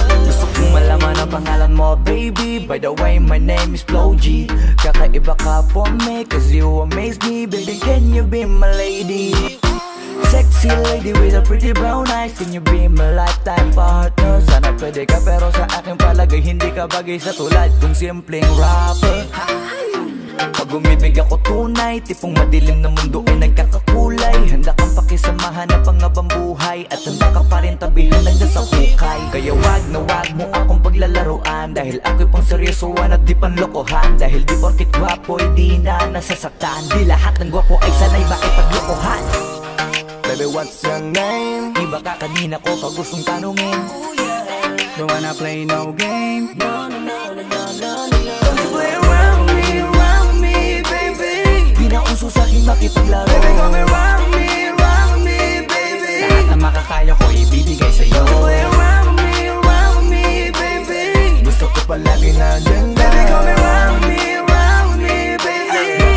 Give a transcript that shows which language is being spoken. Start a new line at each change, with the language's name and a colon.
Filipino: Gusto kong malaman ang pangalan mo, baby.
English: By the way, my name is Flo G.
Filipino: Kakaiba ka
English: for me, cause you amaze me. Baby, can you be my lady? Sexy lady with a pretty brown eyes. Can you be my lifetime partner?
Filipino: Sana pwede ka pero sa aking palagay hindi ka bagay sa tulad kong simpleng rapper. Pag umibig ako tunay, tipong madilim na mundo ay nagkakakulay. Handa kang pakisamahan na pangabang buhay, at handa ka pa rin tabihan ng nasa hukay. Kaya wag na wag mo akong paglalaruan, dahil ako'y pang seryosoan at di panlokohan. Dahil di porkit gwapo'y di na nasasaktan, di lahat ng gwapo ay sanay makipaglokohan.
English: Baby, what's your name?
Filipino: Iba ka kanina ko pag gustong tanungin.
English: Don't wanna play no game. No, no, no, no, no, no, no. Don't play around with me, baby.
Filipino: Di na uso sa aking makipaglaro.
English: Baby, come around with me, baby.
Filipino: Lahat na makakaya ko ibibigay sa'yo.
English: Don't play around with me, baby.
Filipino: Gusto ko palagi na dyan.
English: Baby, come around with me, baby.